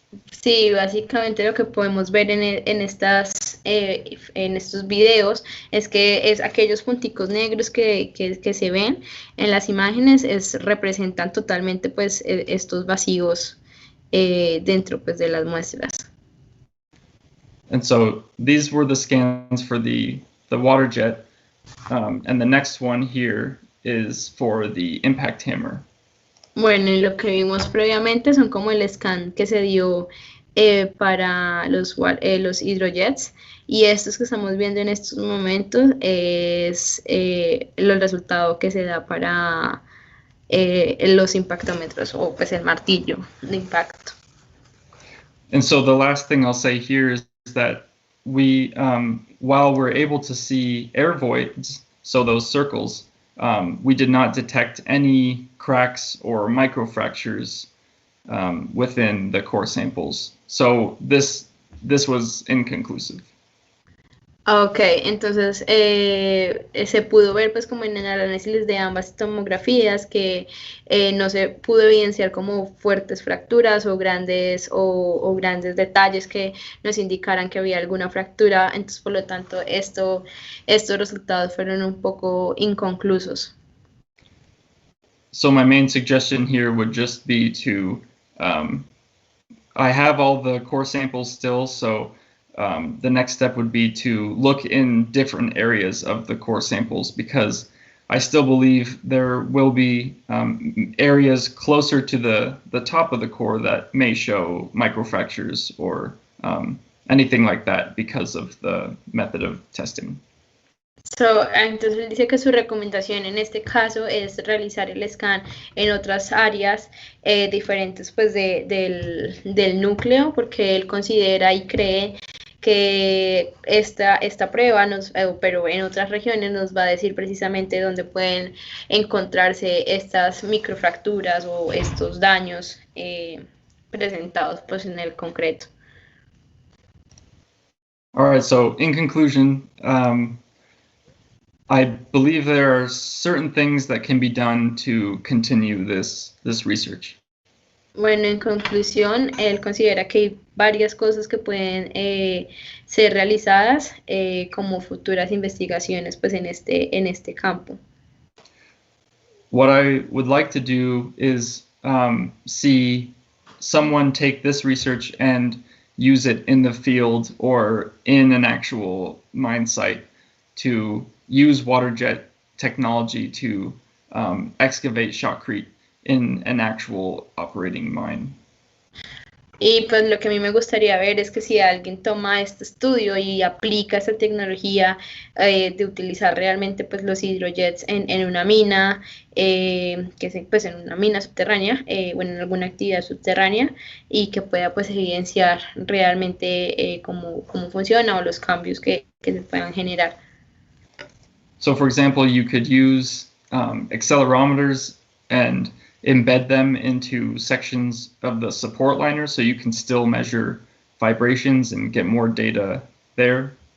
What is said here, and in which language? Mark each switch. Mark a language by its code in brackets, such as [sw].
[es] Sí, básicamente lo que podemos ver en estos videos es que es aquellos punticos negros que se ven en las imágenes representan totalmente pues estos vacíos dentro pues de las muestras. [en] And so these were the scans for the Waterjet, and the next one here is for the impact hammer. [es] Bueno, y lo que vimos previamente son como el scan que se dio para los hidrojets, y estos que estamos viendo en estos momentos es el resultado que se da para los impactómetros o pues el martillo de impacto. [en] And so the last thing I'll say here is that we, while we're able to see air voids, so those circles, we did not detect any cracks or microfractures within the core samples. So this was inconclusive. [es] Ok, entonces se pudo ver pues como en el análisis de ambas tomografías que no se pudo evidenciar como fuertes fracturas o grandes detalles que nos indicaran que había alguna fractura, entonces por lo tanto estos resultados fueron un poco inconclusos. [en] So my main suggestion here would just be to, I have all the core samples still, so the next step would be to look in different areas of the core samples, because I still believe there will be areas closer to the top of the core that may show microfractures or anything like that because of the method of testing. [es] Entonces él dice que su recomendación en este caso es realizar el scan en otras áreas diferentes pues del núcleo, porque él considera y cree que esta prueba, pero en otras regiones nos va a decir precisamente dónde pueden encontrarse estas microfracturas o estos daños presentados pues en el concreto. [en] All right, so in conclusion, I believe there are certain things that can be done to continue this research. [es] Bueno, en conclusión, él considera que hay varias cosas que pueden ser realizadas como futuras investigaciones pues en este campo. [en] What I would like to do is see someone take this research and use it in the field or in an actual mine site to use Waterjet technology to excavate shotcrete in an actual operating mine. [es] Y pues lo que a mí me gustaría ver es que si alguien toma este estudio y aplica esta tecnología de utilizar realmente pues los hidrojets en una mina, pues en una mina subterránea, o en alguna actividad subterránea, y que pueda pues evidenciar realmente cómo funciona o los cambios que se puedan generar. [en] So for example, you could use accelerometers and embed them into sections of the support liner so you can still measure vibrations and get more data there.